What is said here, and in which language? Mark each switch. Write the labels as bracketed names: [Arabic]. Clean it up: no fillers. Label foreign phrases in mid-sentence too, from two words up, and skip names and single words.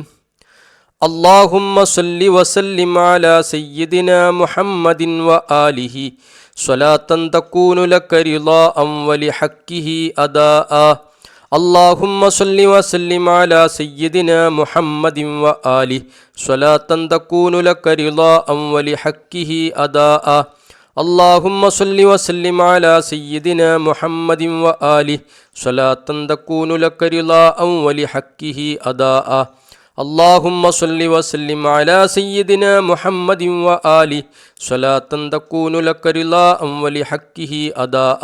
[Arabic] اللهم صل وسلم على سيدنا محمد وآله صلاة تكون لك رضاء ولحقه أداء. اللهم صل وسلم على سيدنا محمد وآله صلاة تكون لك رضاء ولحقه أداء. اللهم صل وسلم على سيدنا محمد وآله صلاة تكون لك رضاء ولحقه أداء. اللهم صل وسلم على سيدنا محمد وآله صلاة تكون لك رضاء ولحقه أداء.